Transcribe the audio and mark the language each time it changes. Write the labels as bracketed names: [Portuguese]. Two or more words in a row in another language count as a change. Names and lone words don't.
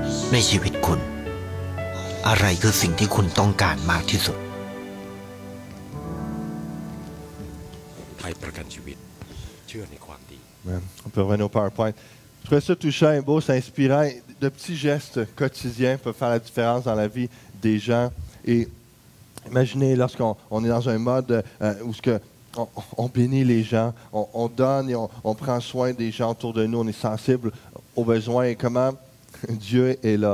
[Thai] ในชีวิตคุณอะไรคือสิ่งที่คุณต้องการมากที่สุด ไทยประกันชีวิตเชื่อในความดี [French] Amen. On peut revenir au PowerPoint. Je trouvais ça touchant et beau, c'est inspirant. De petits gestes quotidiens peuvent faire la différence dans la vie des gens. Et imaginez lorsqu'on est dans un mode où on bénit les gens, on donne et on prend soin des gens autour de nous, on est sensible aux besoins et comment Dieu est là.